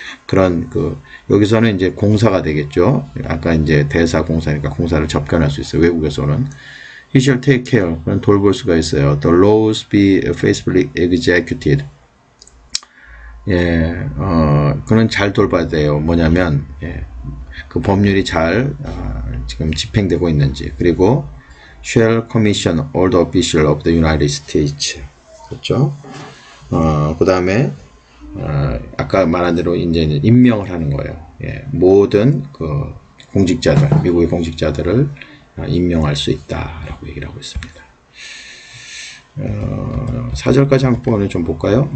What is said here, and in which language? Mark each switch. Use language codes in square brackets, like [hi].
[ko] 그런 여기서는 이제 공사가 되겠죠. 아까 이제 대사 공사니까 공사를 접견할 수 있어요. 외국에서 오는. [en] He shall take care, [ko] 그는 돌볼 수가 있어요. [en] The laws be faithfully executed. [ko] 그는 잘 돌봐야 돼요. 뭐냐면, 그 법률이 잘, 지금 집행되고 있는지. [en] 그리고, shall commission all the officials of the United States. [ko] 그렇죠? 그 다음에, 아까 말한 대로 이제 임명을 하는 거예요. 모든 공직자들, 미국의 공직자들을 임명할 수 있다라고 얘기를 하고 있습니다. 4절까지 한번 좀 볼까요?